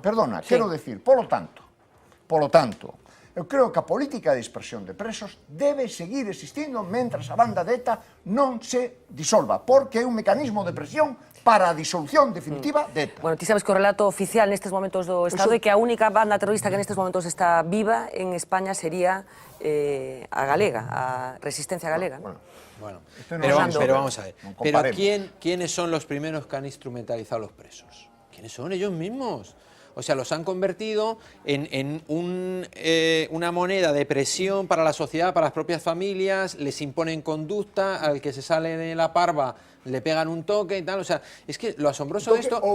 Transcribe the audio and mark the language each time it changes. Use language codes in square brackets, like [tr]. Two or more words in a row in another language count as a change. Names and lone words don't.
[gl] Perdona, quero decir, polo tanto, eu creo que a política de dispersión de presos debe seguir existindo mentras a banda de ETA non se disolva, porque é un mecanismo de presión para a disolución definitiva de ETA. Bueno, ti sabes que o relato oficial nestes momentos do Estado é que a única banda terrorista que nestes momentos está viva en España sería a galega, a Resistencia Galega. [es] Bueno, pero vamos a ver. Pero ¿quiénes son los primeros que han instrumentalizado a los presos? ¿Quiénes son? Ellos mismos. O sea, los han convertido en una moneda de presión para la sociedad, para las propias familias, les imponen conducta, al que se sale de la parva le pegan un toque y tal, o sea, es que lo asombroso de esto...